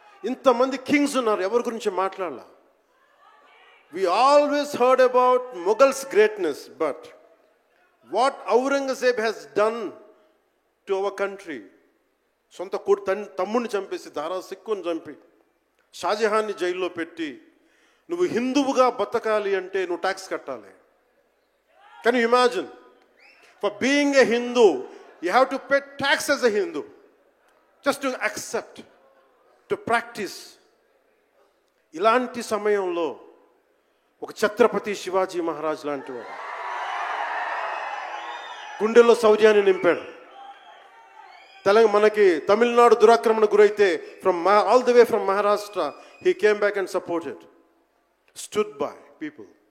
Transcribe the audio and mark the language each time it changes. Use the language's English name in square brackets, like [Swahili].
[Telugu] ఇంతమంది కింగ్స్ ఉన్నారు, ఎవరి గురించి మాట్లాడాల. [English] We always heard about Mughals' greatness, but what Aurangzeb has done to our country, [Telugu] సొంత తమ్ముడిని చంపేసి, దారా సిక్కుని చంపి, షాజహాన్ని జైల్లో పెట్టి, నువ్వు హిందువుగా బతకాలి అంటే నువ్వు ట్యాక్స్ కట్టాలి. [English] Can you imagine? For being a Hindu, you have to pay tax as a Hindu, just to accept, to practice. [Telugu] ఇలాంటి సమయంలో ఒక ఛత్రపతి శివాజీ మహారాజ్ లాంటి వాడు గుండెల్లో శౌర్యాన్ని నింపాడు. మనకి తమిళనాడు దురాక్రమణ గురైతే [English] All the way from Maharashtra he came back and supported, stood by people.